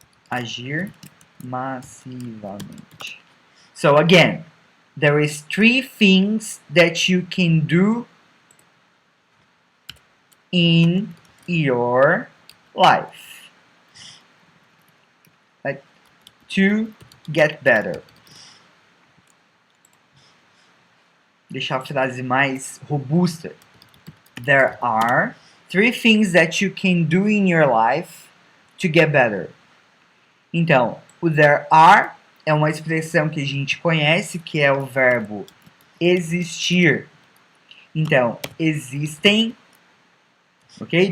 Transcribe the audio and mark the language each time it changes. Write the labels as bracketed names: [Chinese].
[Portuguese] Agir massivamente. [English] So again, there is three things that you can do in your life, like to get better. [Portuguese] Deixar a frase mais robusta. [English] There are three things that you can do in your life to get better. [Portuguese] Então, o there are é uma expressão que a gente conhece, que é o verbo existir. Então, existem, ok?